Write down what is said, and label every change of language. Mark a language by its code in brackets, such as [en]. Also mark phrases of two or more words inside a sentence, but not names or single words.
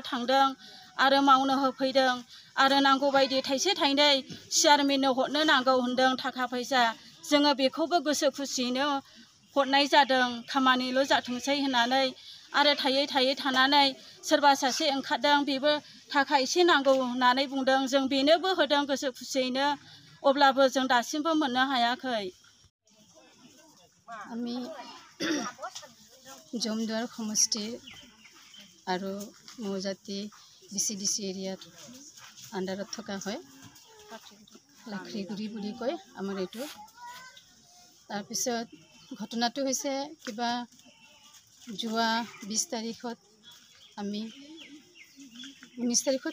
[brx] थांदों आरो मावनो होफैदों आरो नांगौ बायदि थाइसे थाइनै चेयारमेननो हरनो नांगौ होनदों थाखा फैसा जोङो बेखौबो गोसो खुसियैनो हरनाय जादों खामानिल' जाथोंसै होननानै आरो थायै थानानै सोरबा सासे ओंखारदों बेबो थाखा एसे नांगौ होननानै बुंदों जों बेनोबो होदों गोसो खुसियैनो अब्लाबो जों दासिमबो मोननो हायाखै [as] আমি জমদুৱাৰ সমষ্টিৰ আৰু মৌজাতি BCDC এৰিয়াত আণ্ডাৰত থকা হয় লাখৰিগুৰি বুলি কয় আমাৰ এইটো তাৰপিছত ঘটনাটো হৈছে কিবা যোৱা 20 তাৰিখত আমি 19 তাৰিখত